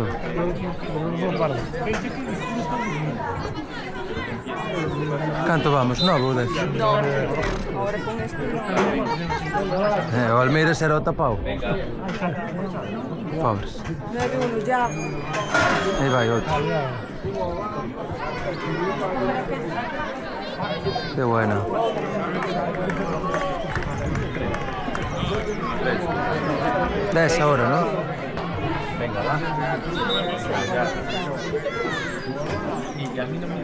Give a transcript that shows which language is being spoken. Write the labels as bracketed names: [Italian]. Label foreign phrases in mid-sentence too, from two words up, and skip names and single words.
[Galician] Pardo. Canto vamos? 9 ou 10? [Spanish] Ahora con este... [Galician] O Almeiras era o tapao. Pobres. [Spanish] 9-1 ya. [Galician] Aí vai outro. [Spanish] Qué bueno. Des ahora, ¿no? Venga, va. Y a mí no me...